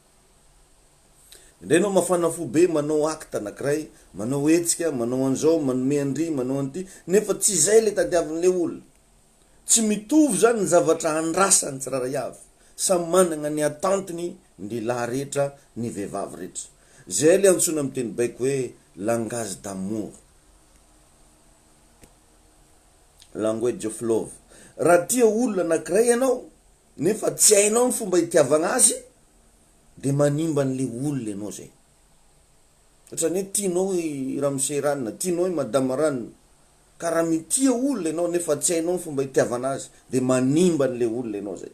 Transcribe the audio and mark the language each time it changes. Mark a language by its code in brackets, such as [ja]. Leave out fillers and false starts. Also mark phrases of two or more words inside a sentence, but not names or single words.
[mg] Ndrenao mafana fo be manao acte anankiray, manao hetsika, manao an'izao, manome andry, manao an'ity, nefa tsy zay le tadiavin'le olona. Tsy mitovy zany ny zavatra andrasany tsirairay avy. Samy manana ny atantiny ny lahy rehetra, ny vehivavy rehetra. Zay le antsoina amin'ny teny baiko hoe [fr] langage d'amour, [en] language of love. [mg] Raha tia olona anankiray ianao nefa tsy hainao ny fomba hitiavana azy, de manimba an'le olona ianao zay. Ohatrany hoe tianao Ramose ranona, tianao madama ranona, ka raha mitia olona ianao nefa tsy hainao ny fomba hitiavana azy, de manimba an'le olona ianao zay.